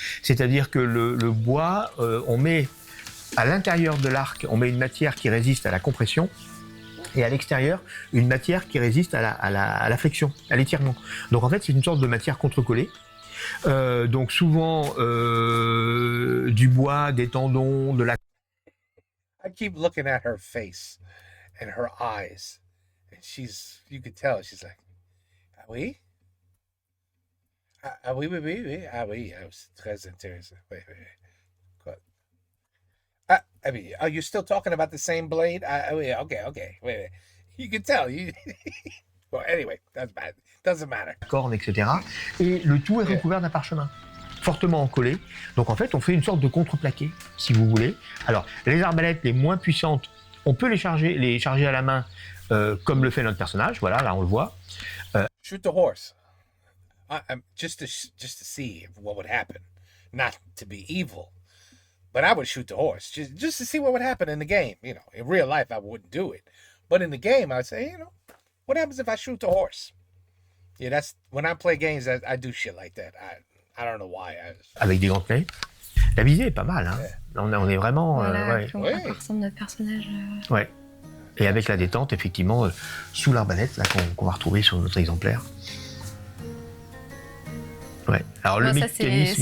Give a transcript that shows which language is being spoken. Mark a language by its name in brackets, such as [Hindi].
[French] C'est-à-dire que le bois, on met à l'intérieur de l'arc, on met une matière qui résiste à la compression, et à l'extérieur, une matière qui résiste à la flexion, à l'étirement. Donc en fait, c'est une sorte de matière contre-collée. Donc souvent, du bois, des tendons, de la... [English] I keep looking at her face and her eyes. And you could tell, she's like, [French] ah oui? Ah oui, oui, oui, oui. Ah oui, c'est très intéressant. [English] Wait. [French] Quoi? [English] I mean, are you still talking about the same blade? Okay. Wait. You can tell. Well, anyway, doesn't matter. [French] Corne, etc. Et le tout est recouvert d'un parchemin, fortement encollé. Donc en fait, on fait une sorte de contreplaqué, si vous voulez. Alors, les arbalètes les moins puissantes, on peut les charger à la main, comme le fait notre personnage. Voilà, là on le voit. [English] Shoot the horse. Just to see what would happen. Not to be evil. But I would shoot the horse just to see what would happen in the game. You know, in real life, I wouldn't do it. But in the game, I'd say, what happens if I shoot the horse? Yeah, that's when I play games. I do shit like that. I don't know why. [French] Avec des gantelets. La visée est pas mal, hein. Ouais. On est vraiment... Voilà, on voit à quoi ressemble notre personnage. Ouais. Et avec la détente, effectivement, sous l'arbalète, là, qu'on va retrouver sur notre exemplaire. Ouais. Alors le mécanisme